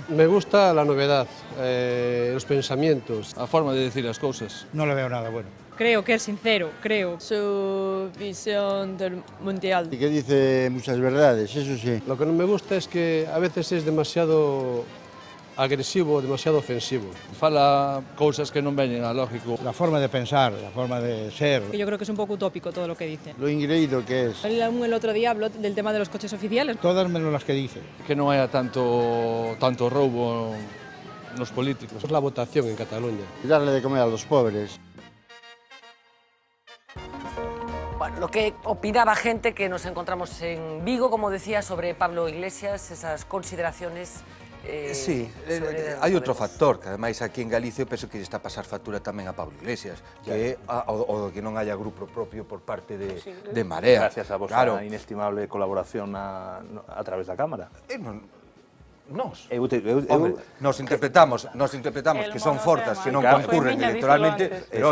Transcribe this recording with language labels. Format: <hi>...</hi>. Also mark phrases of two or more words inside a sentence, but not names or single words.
<es>Me gusta la novedad, los pensamientos, la forma de decir las cosas. No le veo nada bueno. Creo que es sincero, creo. Su visión del mundial. Y que dice muchas verdades, eso sí. Lo que no me gusta es que a veces es demasiado agresivo, demasiado ofensivo.</es> <gl>Fala cousas que non veñen a lógico.</gl> <es>La forma de pensar, la forma de ser. Yo creo que es un poco utópico todo lo que dice. Lo ingreído que es. El otro día habló del tema de los coches oficiales. Todas menos las que dice.</es> <gl>Que non haya tanto roubo nos políticos.</gl> <es>Es la votación en Cataluña. Y darle de comer a los pobres. Bueno, lo que opinaba gente que nos encontramos en Vigo, como decía, sobre Pablo Iglesias, esas consideraciones.</es> <gl>Sí, hai outro factor, que ademais aquí en Galicia eu penso que está a pasar factura tamén a Pablo Iglesias, que é o que non haya grupo propio por parte de Marea. Gracias a vosa inestimable colaboración a través da Cámara. Nos interpretamos que son forzas que non concurren electoralmente, pero</gl>